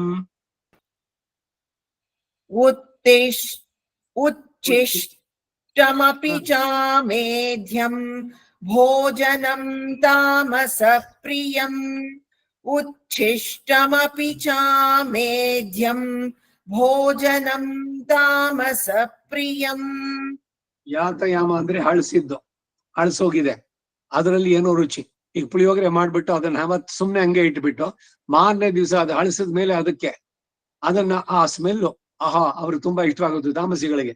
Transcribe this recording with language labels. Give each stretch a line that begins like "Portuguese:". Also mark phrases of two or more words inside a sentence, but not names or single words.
Sanskrit: ಉಚ್ಛಿಷ್ಟಮಪಿ ಚ ಮೇಧ್ಯಂ ಭೋಜನಂ ತಾಮಸ ಪ್ರಿಯಂ. ಉಚ್ಛಿಷ್ಟಮಪಿ ಚ ಮೇಧ್ಯಂ ಭೋಜನಂ ತಾಮಸ ಪ್ರಿಯಂ.
Kannada: ಯಾತಯಾಮ ಅಂದ್ರೆ ಹಳಸಿದ್ದು, ಹಳಸೋಗಿದೆ, ಅದರಲ್ಲಿ ಏನೋ ರುಚಿ. ಈಗ ಪುಳಿಯೋಗರೆ ಮಾಡ್ಬಿಟ್ಟು ಅದನ್ನ ಸುಮ್ನೆ ಹಂಗೆ ಇಟ್ಬಿಟ್ಟು ಮಾರನೇ ದಿವಸ ಅದು ಹಳಸಿದ ಮೇಲೆ ಅದನ್ನ ಆ ಸ್ಮೆಲ್ಲು ಆಹಾ ಅವ್ರಿಗೆ ತುಂಬಾ ಇಷ್ಟವಾಗೋದು ತಾಮಸಿಗಳಿಗೆ.